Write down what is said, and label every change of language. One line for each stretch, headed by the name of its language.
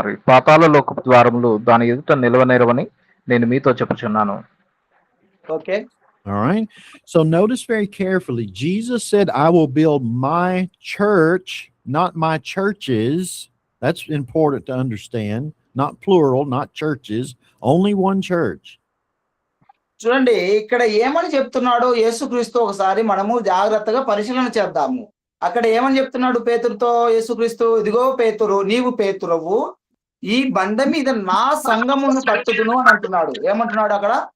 Telugu: పాతాళలోక ద్వారములు దాని ఎదుట నిలవనేరవని నేను మీతో చెప్పుచున్నాను.
English: Okay. All right. So notice very carefully. Jesus said, I will build my church, not my churches. That's important to understand. Not plural, not churches, only one church.
Telugu: చూడండి, ఇక్కడ ఏమని చెప్తున్నాడో యేసుక్రీస్తు ఒకసారి మనము జాగ్రత్తగా పరిశీలన చేద్దాము. అక్కడ ఏమని చెప్తున్నాడు పేతురుతో యేసుక్రీస్తు? ఇదిగో పేతురు, నీవు పేతురువు, ఈ బండ మీద నా సంఘమును కట్టుదును అని అంటున్నాడు. ఏమంటున్నాడు అక్కడ?